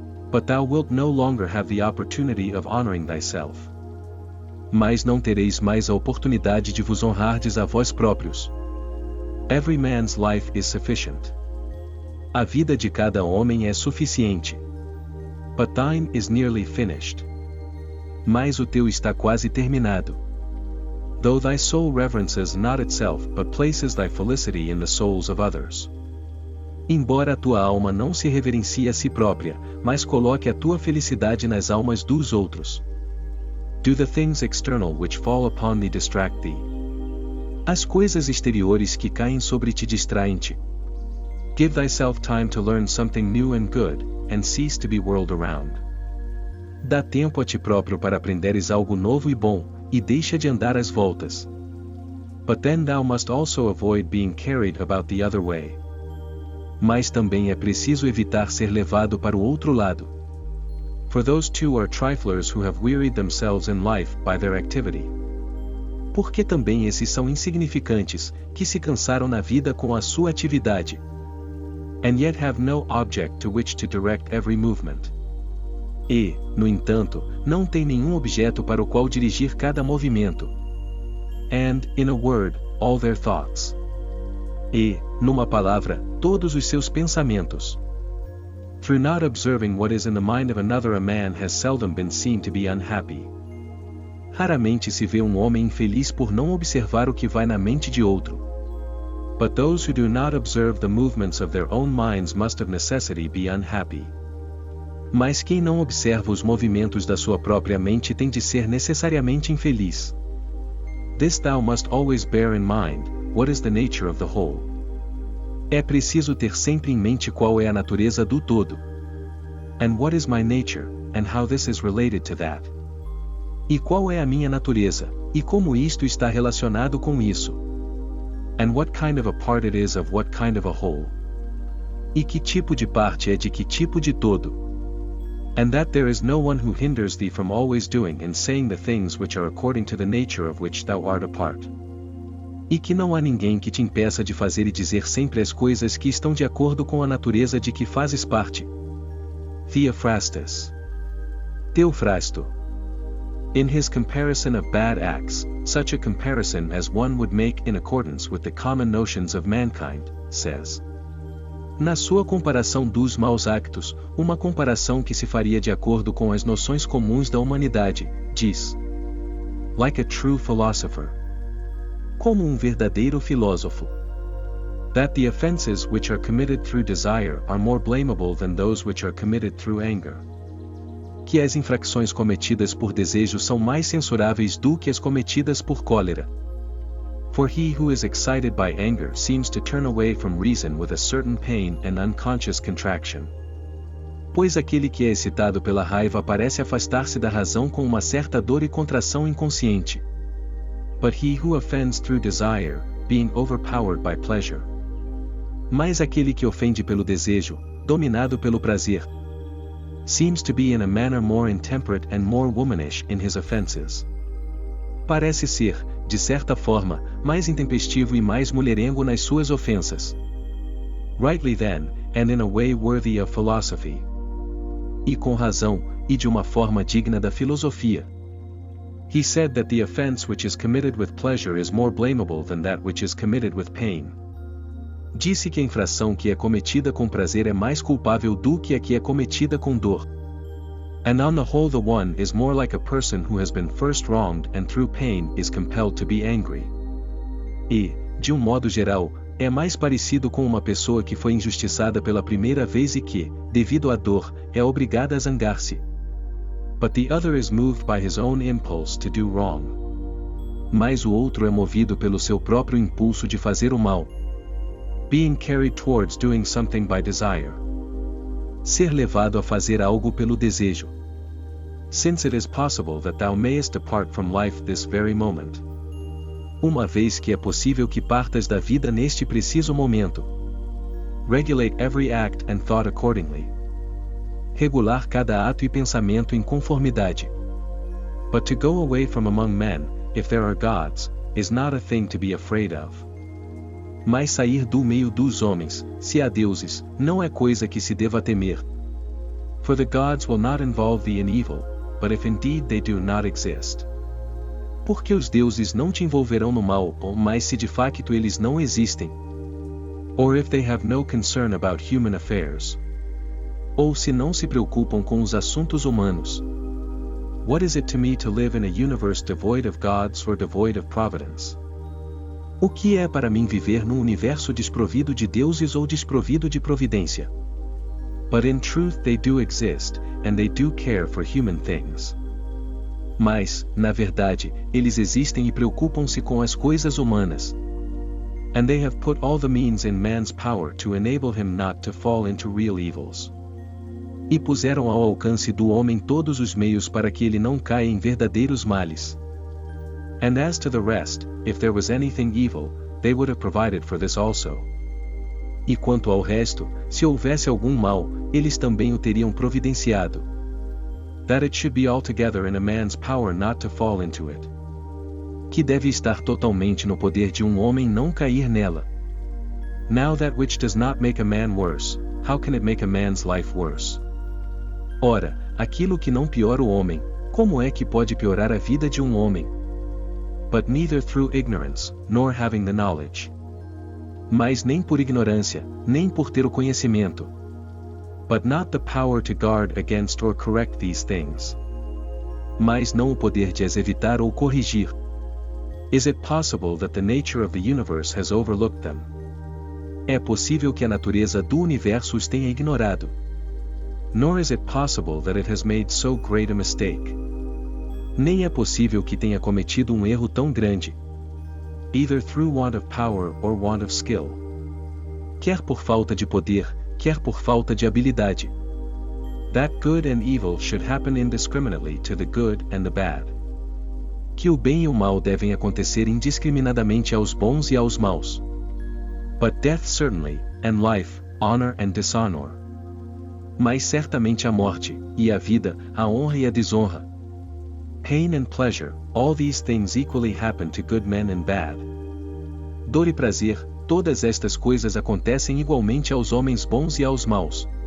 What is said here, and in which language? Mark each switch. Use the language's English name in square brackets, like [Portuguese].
[English] But thou wilt no longer have the opportunity of honoring thyself. [Portuguese] Mas não tereis mais a oportunidade de vos honrardes a vós próprios. [English] Every man's life is sufficient. [Portuguese] A vida de cada homem é suficiente. [English] But thine is nearly finished. [Portuguese] Mas o teu está quase terminado. [English] Though thy soul reverences not itself but places thy felicity in the souls of others. [Portuguese] Embora a tua alma não se reverencie a si própria, mas coloque a tua felicidade nas almas dos outros. [English] Do the things external which fall upon thee distract thee. [Portuguese] As coisas exteriores que caem sobre ti distraem-te. [English] Give thyself time to learn something new and good, and cease to be whirled around. [Portuguese] Dá tempo a ti próprio para aprenderes algo novo e bom, e deixa de andar às voltas. [English] But then thou must also avoid being carried about the other way. [Portuguese] Mas também é preciso evitar ser levado para o outro lado. [English] For those too are triflers who have wearied themselves in life by their activity. [Portuguese] Porque também esses são insignificantes, que se cansaram na vida com a sua atividade. [English] And yet have no object to which to direct every movement. [Portuguese] E, no entanto, não tem nenhum objeto para o qual dirigir cada movimento. [English] And, in a word, all their thoughts. [Portuguese] E, numa palavra, todos os seus pensamentos. [English] Through not observing what is in the mind of another, a man has seldom been seen to be unhappy. [Portuguese] Raramente se vê um homem infeliz por não observar o que vai na mente de outro. [English] But those who do not observe the movements of their own minds must of necessity be unhappy. [Portuguese] Mas quem não observa os movimentos da sua própria mente tem de ser necessariamente infeliz. [English] This thou must always bear in mind, what is the nature of the whole. [Portuguese] É preciso ter sempre em mente qual é a natureza do todo. [English] And what is my nature, and how this is related to that. [Portuguese] E qual é a minha natureza, e como isto está relacionado com isso. [English] And what kind of a part it is of what kind of a whole. [Portuguese] E que tipo de parte é de que tipo de todo. [English] And that there is no one who hinders thee from always doing and saying the things which are according to the nature of which thou art a part. [Portuguese] E que não há ninguém que te impeça de fazer e dizer sempre as coisas que estão de acordo com a natureza de que fazes parte. [English] Theophrastus. Teofrasto. In his comparison of bad acts, such a comparison as one would make in accordance with the common notions of mankind, says. [Portuguese] Na sua comparação dos maus actos, uma comparação que se faria de acordo com as noções comuns da humanidade, diz. [English] Like a true philosopher. [Portuguese] Como um verdadeiro filósofo. [English] That the offenses which are committed through desire are more blamable than those which are committed through anger. [Portuguese] Que as infrações cometidas por desejo são mais censuráveis do que as cometidas por cólera. [English] For he who is excited by anger seems to turn away from reason with a certain pain and unconscious contraction. [Portuguese] Pois aquele que é excitado pela raiva parece afastar-se da razão com uma certa dor e contração inconsciente. [English] But he who offends through desire, being overpowered by pleasure. [Portuguese] Mas aquele que ofende pelo desejo, dominado pelo prazer, [English] seems to be in a manner more intemperate and more womanish in his offenses. [Portuguese] Parece ser, de certa forma, mais intempestivo e mais mulherengo nas suas ofensas. [English] Rightly then, and in a way worthy of philosophy. [Portuguese] E com razão, e de uma forma digna da filosofia. [English] He said that the offense which is committed with pleasure is more blamable than that which is committed with pain. [Portuguese] Disse que a infração que é cometida com prazer é mais culpável do que a que é cometida com dor. [English] And on the whole the one is more like a person who has been first wronged and through pain is compelled to be angry. [Portuguese] E, de um modo geral, é mais parecido com uma pessoa que foi injustiçada pela primeira vez e que, devido à dor, é obrigada a zangar-se. [English] But the other is moved by his own impulse to do wrong. [Portuguese] Mas o outro é movido pelo seu próprio impulso de fazer o mal. [English] Being carried towards doing something by desire. [Portuguese] Ser levado a fazer algo pelo desejo. [English] Since it is possible that thou mayest depart from life this very moment. [Portuguese] Uma vez que é possível que partas da vida neste preciso momento. [English] Regulate every act and thought accordingly. [Portuguese] Regular cada ato e pensamento em conformidade. [English] But to go away from among men, if there are gods, is not a thing to be afraid of. [Portuguese] Mas sair do meio dos homens, se há deuses, não é coisa que se deva temer. [English] For the gods will not involve thee in evil, but if indeed they do not exist. [Portuguese] Porque os deuses não te envolverão no mal, mas se de facto eles não existem. [English] Or if they have no concern about human affairs. [Portuguese] Ou se não se preocupam com os assuntos humanos. [English] What is it to me to live in a universe devoid of gods or devoid of providence? [Portuguese] O que é para mim viver num universo desprovido de deuses ou desprovido de providência? [English] But in truth they do exist, and they do care for human things. [Portuguese] Mas, na verdade, eles existem e preocupam-se com as coisas humanas. [English] And they have put all the means in man's power to enable him not to fall into real evils. [Portuguese] E puseram ao alcance do homem todos os meios para que ele não caia em verdadeiros males. [English] And as to the rest, if there was anything evil, they would have provided for this also. [Portuguese] E quanto ao resto, se houvesse algum mal, eles também o teriam providenciado. [English] That it should be altogether in a man's power not to fall into it. [Portuguese] Que deve estar totalmente no poder de um homem não cair nela. [English] Now that which does not make a man worse, how can it make a man's life worse? [Portuguese] Ora, aquilo que não piora o homem, como é que pode piorar a vida de um homem? [English] But neither through ignorance, nor having the knowledge. [Portuguese] Mas nem por ignorância, nem por ter o conhecimento. [English] But not the power to guard against or correct these things. [Portuguese] Mas não o poder de as evitar ou corrigir. [English] Is it possible that the nature of the universe has overlooked them? [Portuguese] É possível que a natureza do universo os tenha ignorado. [English] Nor is it possible that it has made so great a mistake. [Portuguese] Nem é possível que tenha cometido um erro tão grande. [English] Either through want of power or want of skill. [Portuguese] Quer por falta de poder, quer por falta de habilidade. [English] That good and evil should happen indiscriminately to the good and the bad. [Portuguese] Que o bem e o mal devem acontecer indiscriminadamente aos bons e aos maus. [English] But death certainly, and life, honor and dishonor. [Portuguese] Mas certamente a morte, e a vida, a honra e a desonra. [English] Pain and pleasure, all these things equally happen to good men and bad. [Portuguese] Dor e prazer, todas estas coisas acontecem igualmente aos homens bons e aos maus.